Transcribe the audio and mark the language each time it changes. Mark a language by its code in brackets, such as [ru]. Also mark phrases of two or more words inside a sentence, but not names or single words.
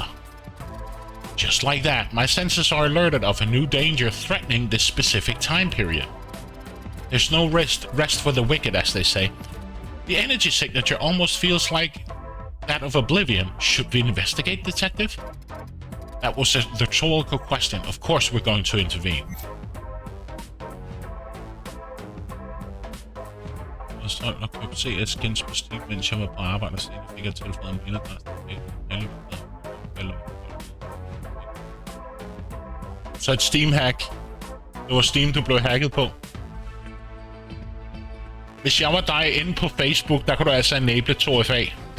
[en] Just like that, my senses are alerted of a new danger threatening this specific time period. There's no rest for the wicked, as they say. The energy signature almost feels like that of Oblivion. Should we investigate, Detective? That was the rhetorical question. Of course we're going to intervene. [da] Jeg nok kunne se Eskens på Steam, mens jeg var på arbejde, og senere fik jeg tilføjet en mailadresse. Så et Steam-hack. Det var Steam, du blev hacket på. Hvis jeg var dig inde på Facebook, der kunne du altså enable 2FA.